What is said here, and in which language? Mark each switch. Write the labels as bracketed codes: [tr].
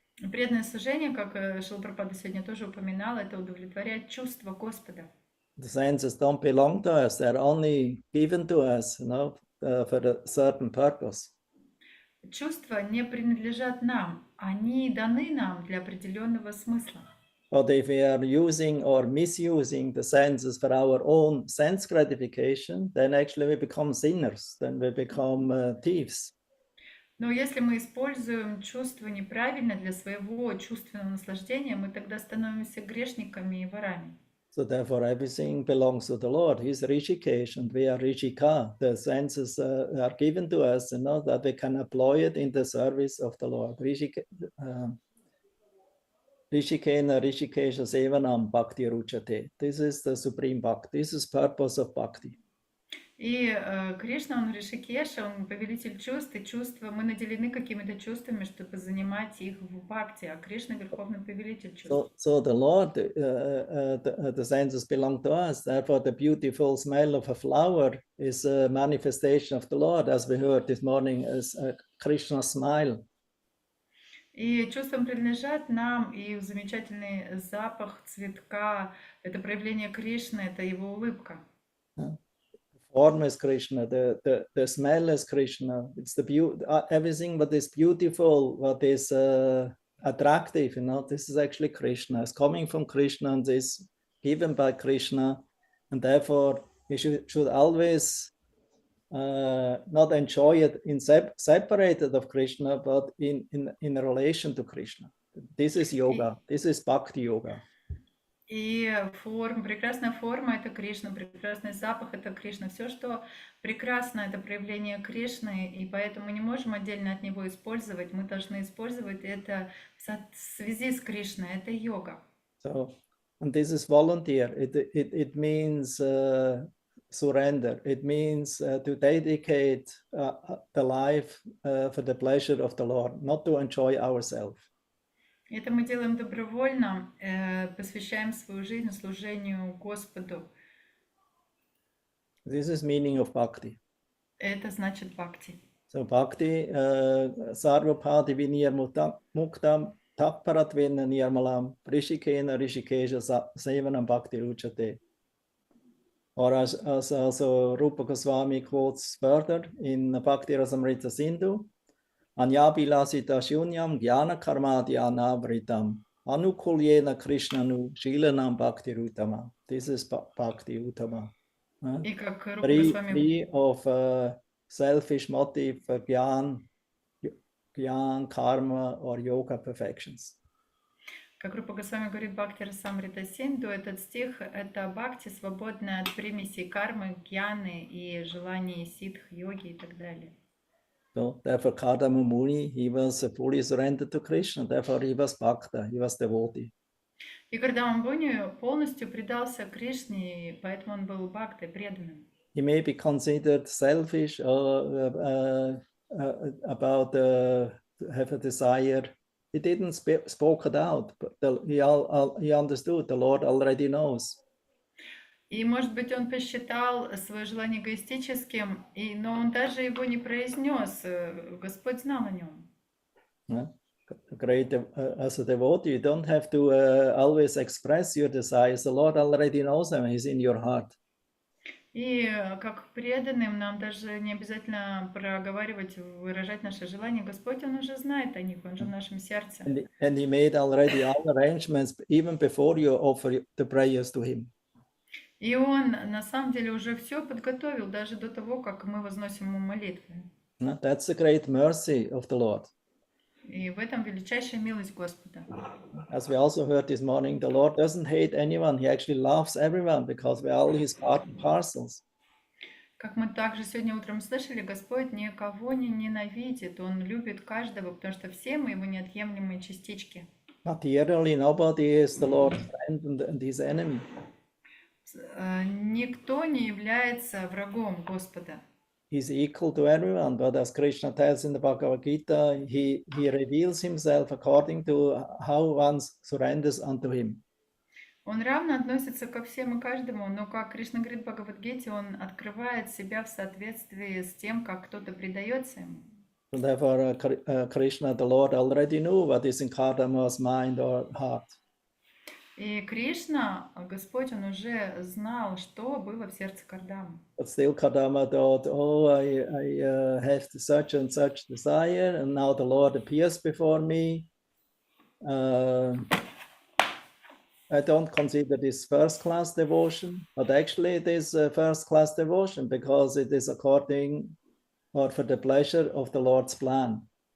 [ru] Преданное служение, как Шрила Прабхупада сегодня тоже упоминал, это удовлетворять чувства Господа. [en] The senses don't belong to us; they're only given to us, for a certain purpose. [ru] Чувства не принадлежат нам, они даны нам для определенного смысла. [en] But if we are using or misusing the senses for our own sense gratification, then actually we become sinners, then we become thieves. [ru] Но если мы используем чувства неправильно для своего чувственного наслаждения, мы тогда становимся грешниками и ворами. [en] So therefore everything belongs to the Lord. He's Rishikesh and we are Rishika. The senses are given to us, that we can employ it in the service of the Lord. [sa] Rishikena Rishikesha Sevanam Bhakti Ruchate. [en] This is the supreme bhakti. This is purpose of bhakti. [ru] И Кришна, он Ришикеша, он повелитель чувств, и чувства, мы наделены какими-то чувствами, чтобы занимать их в бхакти, а Кришна верховный повелитель чувств. [en] So the Lord, the senses belong to us. Therefore, the beautiful smell of a flower is a manifestation of the Lord, as we heard this morning, as Krishna's smile. [ru] И чувствам принадлежат нам, и замечательный запах цветка — это проявление Кришны, это его улыбка. [en] The form is Krishna, the smell is Krishna. It's the beauty, everything what is beautiful, what is attractive, this is actually Krishna. It's coming from Krishna and is given by Krishna. And therefore, we should always not enjoy it separated of Krishna, but in relation to Krishna. This is yoga. This is bhakti yoga. [ru] И прекрасная форма — это Кришна, прекрасный запах — это Кришна. Все, что прекрасно, это проявление Кришны, и поэтому мы не можем отдельно от него использовать. Мы должны использовать это в связи с Кришной. Это йога. [en] So, and this is volunteer. It means surrender. It means to dedicate the life for the pleasure of the Lord, not to enjoy ourselves. [ru] Это мы делаем добровольно, посвящаем свою жизнь служению Господу. [en] This is meaning of bhakti. [ru] Это значит бхакти. [sa] So bhakti, sarvapati vinir muktam taparatvena nirmalam rishikena rishikesha sevanam bhakti ruchate. [en] Or as also Rupa Goswami quotes further in Bhakti Rasamrita Sindhu, [sa] Anyabilasita shunyam jnana karmadhyana vritam anukulyena krishnanu shilanam bhakti utama. [en] This is bhakti utama. [ru] И как Рупа Госвами... [en] Free of selfish motive for gyan, karma or yoga perfections. [ru] Как Рупа Госвами говорит Бхакти Расамрита Синду, этот стих — это бхакти, свободная от примесей кармы, гьяны и желаний ситх, йоги и так далее. [en] So therefore Kardama Muni, he was fully surrendered to Krishna, therefore he was bhakta, he was devotee. [ru] И Кардама Муни полностью предался Кришне, и поэтому он был бхактой, преданным. [en] He may be considered selfish or about have a desire. He didn't spoke it out, but he understood. The Lord already knows. [ru] И, может быть, он посчитал свое желание эгоистическим, но он даже его не произнес. Господь знал о нем. [en] Great, as a devotee, you don't have to always express your desires. The Lord already knows them. He's in your heart. [ru] И как преданным нам даже не обязательно проговаривать, выражать наши желания. Господь, Он уже знает о них, Он же в нашем сердце. [en] And He made already all arrangements even before you offer the prayers to Him. [ru] И Он на самом деле уже все подготовил, даже до того, как мы возносим Ему молитвы. [en] That's the great mercy of the Lord. [ru] И в этом величайшая милость Господа. [en] As we also heard this morning, the Lord doesn't hate anyone. He actually loves everyone because we're all His part and parcels. [ru] Как мы также сегодня утром слышали, Господь никого не ненавидит. Он любит каждого, потому что все мы Его неотъемлемые частички. [en] Materially, nobody is the Lord's friend and His enemy. [ru] Никто не является врагом Господа. [en] He's equal to everyone, but as Krishna tells in the Bhagavad Gita, he reveals himself according to how one surrenders unto him. [ru] Он равно относится ко всем и каждому, но, как Кришна говорит в Бхагавад-гите, он открывает себя в соответствии с тем, как кто-то предается ему. [en] So therefore, Krishna, the Lord, already knew what is in Kardama's mind or heart. [ru] И Кришна, Господь, Он уже знал, что было в сердце Кардамы. [en] But still Kardama thought, oh, I have such and such desire, and now the Lord appears before me. I don't consider this first-class devotion, but actually it is a first-class devotion because it is according or for the pleasure of the Lord's plan.